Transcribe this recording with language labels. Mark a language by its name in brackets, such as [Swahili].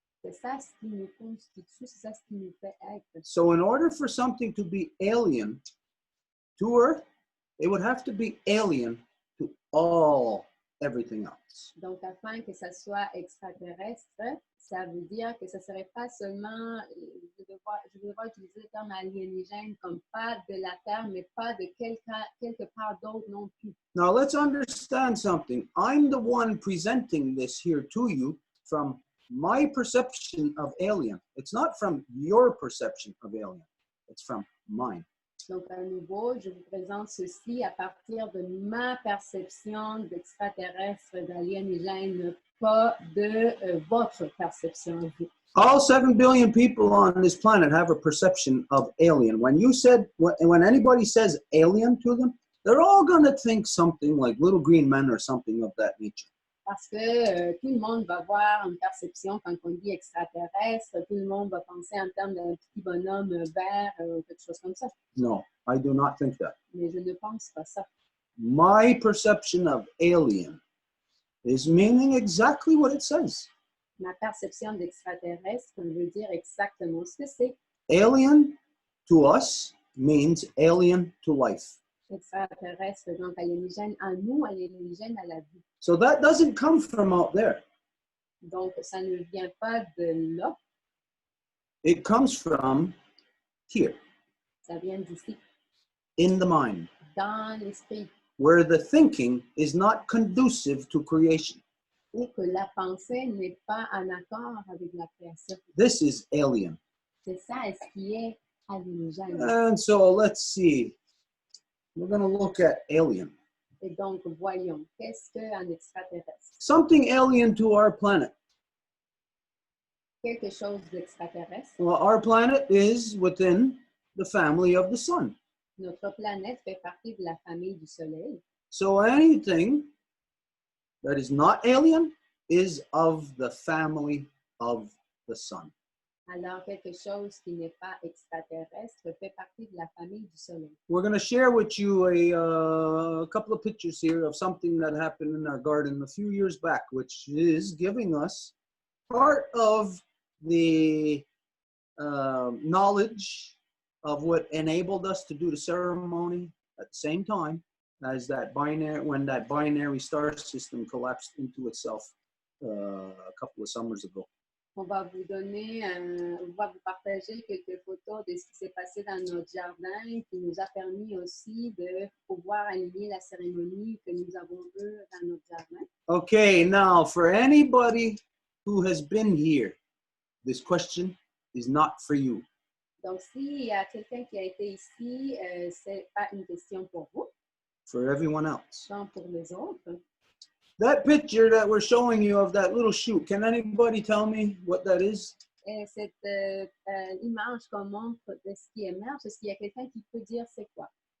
[French] C'est ça ce qui nous constitue, c'est ça ce qui nous fait être. [English] So in order for something to be alien to Earth, it would have to be alien to everything else. [French] Donc, afin que ça soit extraterrestre, ça veut dire que ça ne serait pas seulement, je vais devoir utiliser le terme alienígène comme pas de la Terre, mais pas de quelque part d'autre non plus. [English] Now let's understand something. I'm the one presenting this here to you from my perception of alien. It's not from your perception of alien. It's from mine. [French] Donc, à nouveau, je vous présente ceci à partir de ma perception d'extraterrestre, d'alienígène, pas de votre perception. [English] All 7 billion people on this planet have a perception of alien. When anybody says alien to them, they're all going to think something like little green men or something of that nature. [French] Parce que tout le monde va avoir une perception quand on dit extraterrestre, tout le monde va penser en termes d'un petit bonhomme vert ou quelque chose comme ça. [English] No, I do not think that. [French] Mais je ne pense pas ça. [English] My perception of alien is meaning exactly what it says. [French] Ma perception d'extraterrestre veut dire exactement ce que c'est. [English] Alien to us means alien to life. [French] Extraterrestre, donc alienígène à nous, alienígène à la vie. [English] So that doesn't come from out there. [French] Donc, ça ne vient pas de là. [English] It comes from here. [French] Ça vient d'ici. [English] In the mind. [French] Dans l'esprit. [English] Where the thinking is not conducive to creation. [French] Et que la pensée n'est pas en accord avec la création. [English] This is alien. [French] C'est ça ce qui est alienígène. [English] And so let's see. We're going to look at alien. [French] Et donc, voyons, qu'est-ce qu'un extraterrestre? [English] Something alien to our planet. [French] Quelque chose d'extraterrestre. [English] Well, our planet is within the family of the sun. [French] Notre planète fait partie de la famille du Soleil. [English] So anything that is not alien is of the family of the sun. [French] Alors, quelque chose qui n'est pas extraterrestre fait partie de la famille du Soleil. [English] We're going to share with you a couple of pictures here of something that happened in our garden a few years back, which is giving us part of the knowledge of what enabled us to do the ceremony at the same time as that binary, when that binary star system collapsed into itself a couple of summers ago. [French] On va vous donner, on va vous partager quelques photos de ce qui s'est passé dans notre jardin qui nous a permis aussi de pouvoir aligner la cérémonie que nous avons eue dans notre jardin. [English] Okay, now for anybody who has been here, this question is not for you. [French] Donc, s'il y a quelqu'un qui a été ici, c'est pas une question pour vous, [English] For everyone else. [French] non pour les autres. [English] That picture that we're showing you of that little shoot, can anybody tell me what that is? [French] Et cette image qu'on montre de ce qui émerge, est-ce qu'il y a quelqu'un qui peut dire c'est quoi?